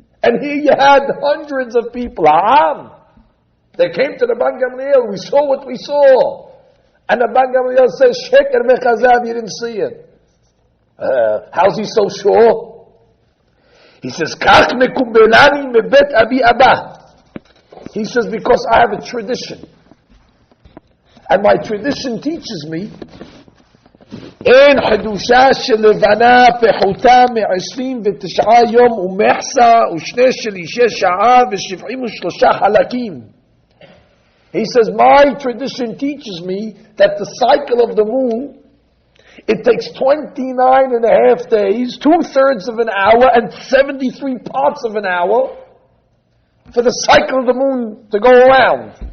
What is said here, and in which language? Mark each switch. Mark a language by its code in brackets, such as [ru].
[en] And here you had hundreds of people, they came to the Rabban Gamliel, we saw what we saw. And the Rabban Gamliel says, [he] Sheker mechazab, [en] you didn't see it. How's he so sure? [he] He says, Kach mekumbelani mebet abi abba. [en] He says, because I have a tradition. And my tradition teaches me, [he] אין חידושה של לבנה פחותה מ-29 יום ומחסה ושני שלישי שעה ו-73 חלקים. [en] He says, my tradition teaches me that the cycle of the moon, it takes 29 and a half days, 2/3 of an hour, and 73 parts of an hour for the cycle of the moon to go around.